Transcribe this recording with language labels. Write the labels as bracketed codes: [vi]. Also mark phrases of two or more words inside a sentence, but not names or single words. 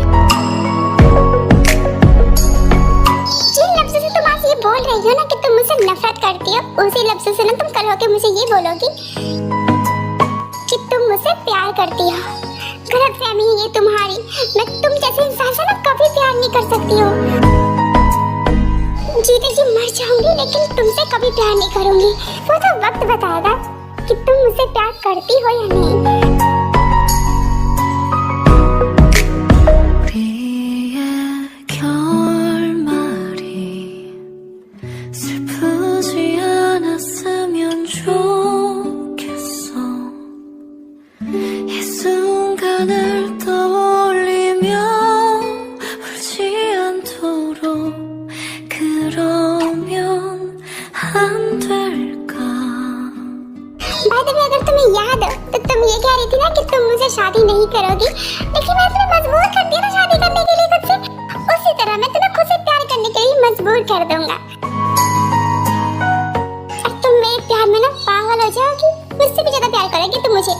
[hi] जिन लफ्ज़ों से तुम आज ये बोल रही हो ना कि तुम मुझसे नफरत करती हो, उसी लफ्ज़ों से ना तुम कल होके मुझे ये बोलोगी कि तुम मुझसे प्यार करती हो। गलतफहमी है ये तुम्हारी, मैं तुम जैसे इंसान से ना कभी प्यार नहीं कर सकती हूँ। जीते जी मर जाऊंगी लेकिन तुमसे कभी प्यार नहीं करूंगी। वो तो वक्त बताएगा कि तुम मुझसे प्यार करती हो या नहीं। [ko] 우리의 결말이 슬프지 않았으면 좋겠어. 이 순간을 떠올리며 울지 않도록 그러면 안 될까. [en] by the way, [hi] अगर तुम्हें याद हो तो तुम ये कह रही थी ना कि तुम मुझे शादी नहीं करोगी, लेकिन मैं तुम्हें मजबूर कर दिया ना शादी करने के लिए खुद से। उसी तरह मैं तुम्हें खुद से प्यार करने के लिए मजबूर कर दूंगा। अब तुम मेरे प्यार में ना पागल हो जाओगी, मुझसे भी ज्यादा प्यार करोगी तुम मुझे।